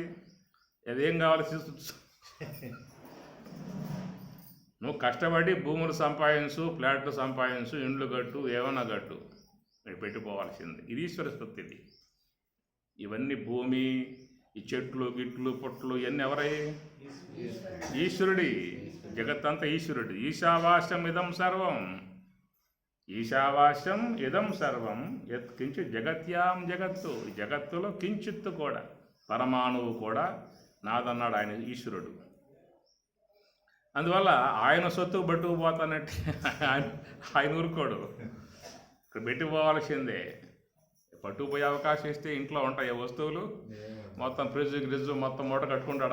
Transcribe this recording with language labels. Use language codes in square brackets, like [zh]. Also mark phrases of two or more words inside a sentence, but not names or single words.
[te] అదేం కావాలి నువ్వు కష్టపడి భూములు సంపాదించు, ఫ్లాట్లు సంపాదించు, ఇండ్లు కట్టు, ఏమన్నా కట్టు, పెట్టుకోవాల్సింది. ఇది ఈశ్వర సొత్తు. ఇది ఇవన్నీ భూమి, ఈ చెట్లు గిట్లు పుట్లు ఇవన్నీ ఎవరై? ఈశ్వరుడి. జగత్తంతా ఈశ్వరుడి. [sa] ఈశావాస్యం ఇదం సర్వం, ఈశావాస్యం ఇదం సర్వం యత్ కించిత్ జగత్యాం జగత్తు. [te] ఈ జగత్తులో కించిత్తు కూడా, పరమాణువు కూడా నాదన్నాడు ఆయన ఈశ్వరుడు. అందువల్ల ఆయన సొత్తు పట్టుకుపోతానంటే ఆయన ఊరుకోడు, ఇక్కడ పెట్టుకుపోవాల్సిందే. పట్టుకుపోయే అవకాశం ఇస్తే ఇంట్లో ఉంటాయి వస్తువులు, మొత్తం ఫ్రిడ్జ్ మొత్తం మూట కట్టుకుంటాడు.